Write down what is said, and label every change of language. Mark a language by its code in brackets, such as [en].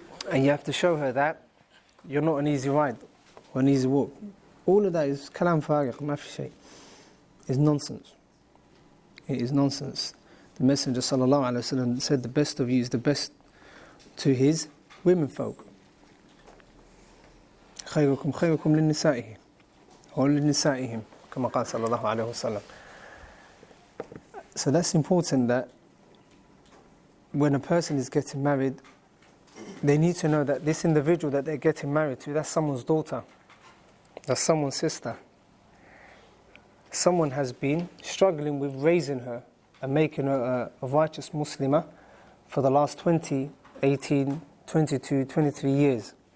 [en] And you have to show her that you're not an easy ride or an easy walk. All of that is [ar] kalam fariq, ma fi shay. [en] It's nonsense. It is nonsense. The Messenger sallallahu alaihi wasallam said the best of you is the best to his women folk. [ar] خيركم خيركم للنسائه أو لنسائهم كما قال صلى الله عليه وسلم. [en] So that's important, that when a person is getting married, they need to know that this individual that they're getting married to, that's someone's daughter, that's someone's sister. someone has been struggling with raising her and making her a righteous Muslimah for the last 20, 18, 22, 23 years.